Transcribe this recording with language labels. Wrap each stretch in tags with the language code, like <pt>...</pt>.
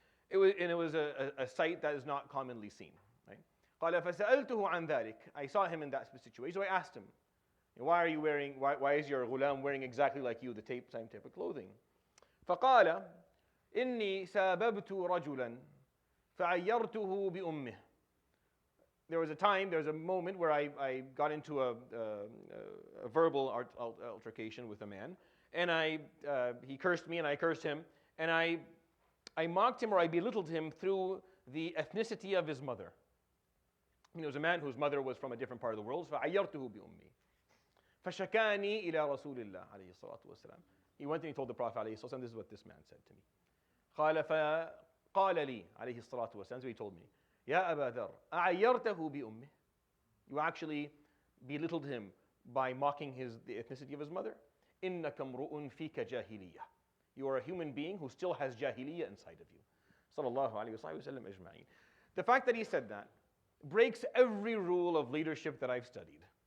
<en>It was a sight that is not commonly seen. Right?</en> <ar>قال فسألته عن ذلك.</ar> <en>I saw him in that situation, so I asked him, why is your ghulam wearing exactly like you, the same type of clothing?</en> <ar>فقال إني ساببت رجلا فعيرته بأمه.</ar> <en>There was a moment where I got into a verbal altercation with a man, and he cursed me and I cursed him, and I mocked him or I belittled him through the ethnicity of his mother. He was a man whose mother was from a different part of the world.</en> <ar>فَعَيَّرْتُهُ بِأُمِّي فَشَكَانِي إِلَى رَسُولِ اللَّهِ عَلَيْهِ الصَّلَاةُ وَالسَّلَامُ.</ar> <en>He went and he told the Prophet</en> <ar>عليه الصلاة والسلام,</ar> <en>this is what this man said to me.</en> <ar>قال فقال لي عليه الصلاة والسلام,</ar> <en>so he told me,</en> <ar>يا أبا ذر أعيرته بأمه.</ar> <en>You actually belittled him by mocking the ethnicity of his mother.</en> <ar>إِنَّكَ امْرُؤٌ فِيكَ جَاهِلِيَّةٌ.</ar> <en>You are a human being who still has jahiliyyah inside of you. Sallallahu alayhi wa sallam ajma'in. The fact that he said that breaks every rule of leadership that I've studied.</en>